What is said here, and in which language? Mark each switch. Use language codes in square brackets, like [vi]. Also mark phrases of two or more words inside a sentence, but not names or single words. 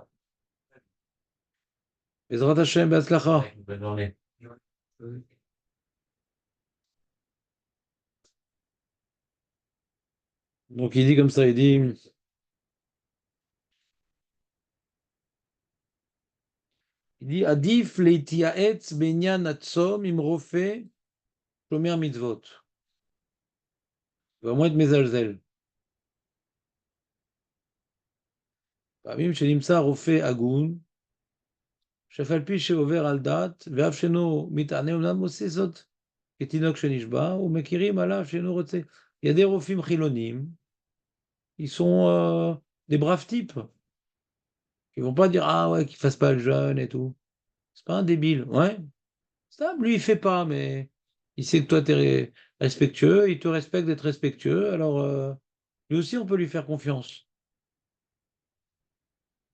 [he] בעזרת השם בהצלחה. [fr] Bonne journée. Donc il dit comme ça, il dit [he] עדיף להתייעץ בעניין הצום עם רופא שומר מצוות. [fr] Il va moins être mezalzel. [he] פעמים שנמצא רופא הגון, שאף על פי שעובר על דת, ואף שאינו מתענה, אומנם עושה זאת כתינוק שנשבע, ומכירים עליו שאינו רוצה. [fr] Il y a des [he] רופאים חילונים, [fr] ils sont des braves types. Ils vont pas dire, ah ouais, qu'il fasse pas le jeûne et tout. C'est pas un débile, ouais. Ça, lui, il fait pas, mais il sait que toi, tu es respectueux, il te respecte d'être respectueux, alors lui aussi, on peut lui faire confiance.